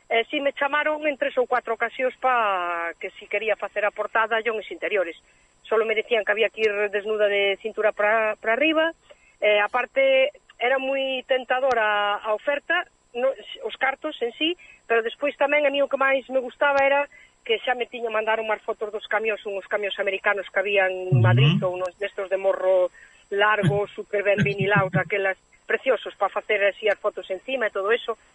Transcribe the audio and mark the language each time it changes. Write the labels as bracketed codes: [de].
[gl] Si me chamaron en 3 ou 4 ocasións pa que si quería facer a portada yo nos interiores. [es] Solo me decían que había que ir desnuda de cintura para arriba. [gl] Aparte, era moi tentadora a oferta, no, os cartos en sí, pero despois tamén a mí o que máis me gustaba era que xa me tiña mandar unhas fotos dos camións, unhos camións americanos que había en Madrid, ou unhos destos de morro largo, super ben vinilaos, aquelas preciosos para facer así as fotos encima e todo eso.